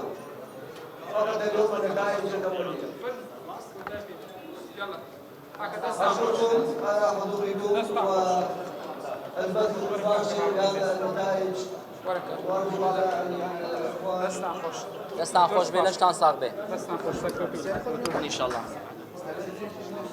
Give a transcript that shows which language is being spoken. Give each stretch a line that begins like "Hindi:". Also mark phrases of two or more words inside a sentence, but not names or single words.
Arabic: فقط اليوم النتائج الاوليه. اشكركم على حضوركم والبث المباشر لهذا النتائج وارجو على الاخوان
Central Kurdish: دستان خوش بێ لەشتان ساغ بێ بەستان خۆش
Arabic: ان شاء الله